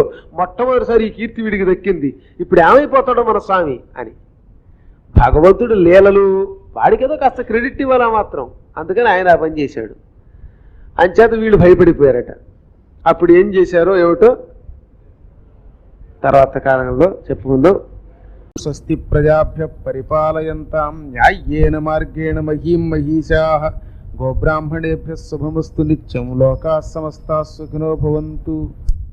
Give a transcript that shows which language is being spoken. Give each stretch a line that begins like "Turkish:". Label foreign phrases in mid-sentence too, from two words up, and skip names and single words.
Telugu: మొట్టమొదటిసారి ఈ కీర్తి వీడికి దక్కింది, ఇప్పుడు ఏమైపోతాడో మన స్వామి అని. భగవంతుడు లీలలు వాడికేదో కాస్త క్రెడిట్ ఇవ్వాలా మాత్రం, అందుకని ఆయన ఆ పని చేశాడు. అంచేత వీళ్ళు భయపడిపోయారట. అప్పుడు ఏం చేశారో ఏమిటో తర్వాత కాలంలో చెప్పుకుందాం.
Sanskrit: స్వస్తి ప్రజాభ్య పరిపాలయంతాం న్యాయ్యేన మార్గేణ మహీం మహీషాః గోబ్రాహ్మణేభ్యः శుభమస్తు నిత్యం. లోకాः సమస్తాः సుఖినో భవంతు.